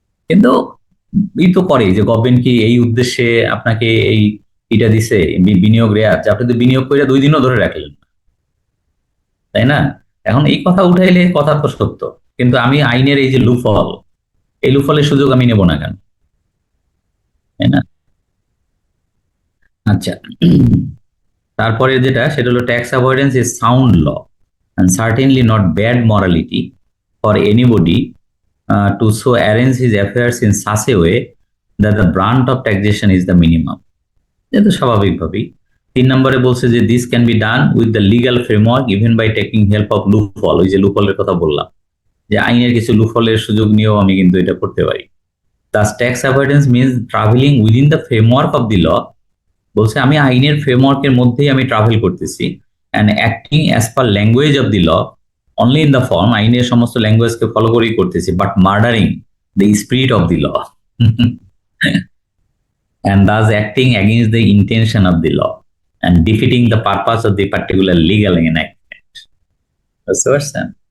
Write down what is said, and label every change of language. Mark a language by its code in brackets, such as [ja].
[bn] কিন্তু ই তো করে যে গভর্নমেন্ট কি এই উদ্দেশ্যে আপনাকে এটা দিছে বিনিয়োগ রেয়াত, যে আপনি তো বিনিয়োগ করে 2 দিনও ধরে রাখলেন, তাই না? এখন এই কথা উঠাইলে কথা তো সত্য, কিন্তু আমি আইনের এই যে লুফল, এই লুফলের সুযোগ আমি নেব না কেন, তাই না? আচ্ছা, তারপরে যেটা সেটা হলো [en] Tax avoidance is sound law and certainly not bad morality for anybody to so arrange his affairs in such a way that the brunt of taxation is the minimum। [bn] এটা স্বাভাবিকভাবেই 3 নম্বরে বলছে যে [en] This can be done with the legal framework even by taking help of loophole. [bn] ওই যে লুপহলের কথা বললাম, যে আইনের কিছু লুপহলের সুযোগ নিয়েও আমি কিন্তু এটা করতে পারি। [en] Thus tax avoidance means traveling within the framework of the law। [bn] বলছে আমি আইনের ফ্রেমওয়ার্কের মধ্যেই আমি ট্রাভেল করতেছি, [en] and acting as per language of the law only in the form, [bn] আইনের সমস্ত ল্যাঙ্গুয়েজকে ফলো করেই করতেছি, [en] But murdering the spirit of the law and thus acting against the intention of the law and defeating the purpose of the particular legal enactment. [bn] বুঝতে পারছেন?